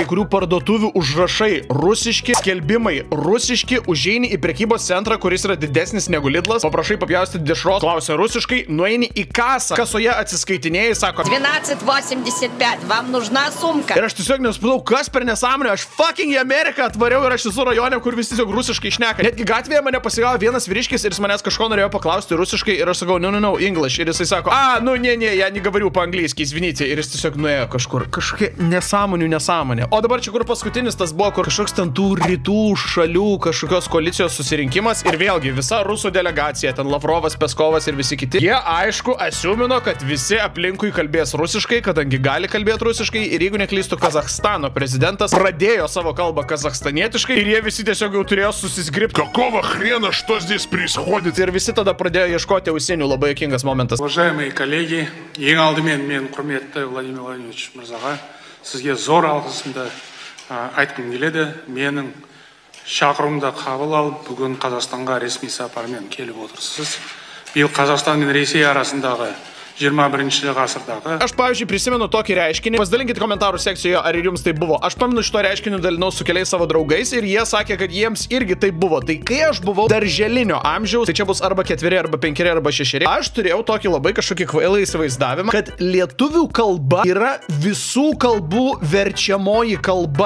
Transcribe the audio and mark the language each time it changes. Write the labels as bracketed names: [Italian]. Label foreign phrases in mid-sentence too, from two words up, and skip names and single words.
[Lithuanian] Kai kurių parduotuvių užrašai rusiški, skelbimai rusiški, užeini į prekybos centrą, kuris yra didesnis negu Lidlas, paprašai papjaustyti dešros, klausia rusiškai, nueini į kasą, kasoje atsiskaitinėjai, sako [Russian] 12,85, вам нужна сумка. [Lithuanian] Ir aš tiesiog nesupratau, kas per nesąmonę, aš fucking į Ameriką atvariau ir aš esu rajone, kur visi tiesiog rusiškai šneka. Netgi gatvėje mane pasigavo vienas vyriškis ir jis manęs kažko norėjo paklausti rusiškai ir aš sakau, [English] no, English. [Lithuanian] Ir jisai sako, [Russian] не, я не говорю по-английски, извините. [Lithuanian] Ir jis tiesiog nuėjo kažkur, kažkokia nesąmonė. O dabar čia kur paskutinis tas buvo, kur kažkoks ten tų rytų šalių, kažkokios koalicijos susirinkimas ir vėlgi visa rusų delegacija, ten Lavrovas, Peskovas ir visi kiti. Jie aišku asiumino, kad visi aplinkui kalbės rusiškai, kadangi gali kalbėti rusiškai ir jeigu neklystu, Kazachstano prezidentas pradėjo savo kalbą kazachstanietiškai ir jie visi tiesiog jau turėjo susisgribti. [Russian] Какого хрена, что здесь происходит? [Lithuanian] Ir visi tada pradėjo ieškoti ausinių, labai juokingas momentas. [Russian] Уважаемые коллеги, [Kazakh] ең алдымен мен құрметті Владимир Владимирович мырзаға сізге зор алғысымды айтқым келеді. Менің шақыруымды қабыл алып, бүгін Қазақстанға ресми сапармен келіп отырсыз. Биыл Қазақстан мен Ресей арасындағы 21 ғасырдағы. [Lithuanian] Aš, pavyzdžiui, prisimenu tokį reiškinį. Pasidalinkite komentarų sekcijoje, ar ir jums tai buvo. Aš pamenu šito reiškinį dalinau su keliais savo draugais ir jie sakė, kad jiems irgi tai buvo. Tai kai aš buvau darželinio amžiaus, tai čia bus arba 4, arba 5, arba 6, aš turėjau tokį labai kažkokį kvailą įsivaizdavimą, kad lietuvių kalba yra visų kalbų verčiamoji kalba.